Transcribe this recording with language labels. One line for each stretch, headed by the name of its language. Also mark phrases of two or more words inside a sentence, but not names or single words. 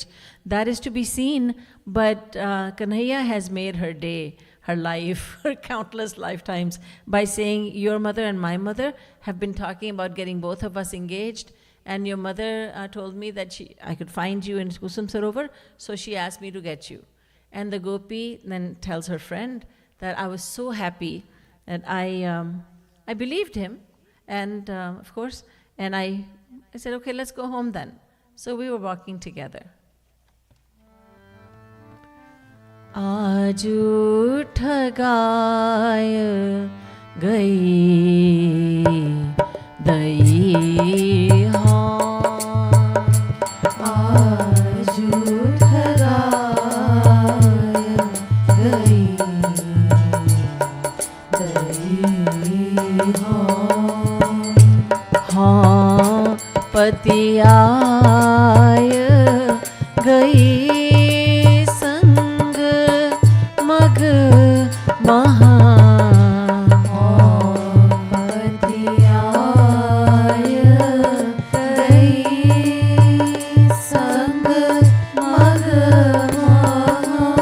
English: That is to be seen, but Kanhaiya has made her day, her life, her countless lifetimes by saying, your mother and my mother have been talking about getting both of us engaged, and your mother told me that I could find you in Kusum Sarovar, so she asked me to get you. And the Gopi then tells her friend that I was so happy And I believed him, and of course, and I said, okay, let's go home then. So we were walking together.
Braj: आजु ठगाया गई दई हौं. आजु ठगाया गई दई हौं. हौं पति आया गई संग मग मह. पति आया गई संग मग मह.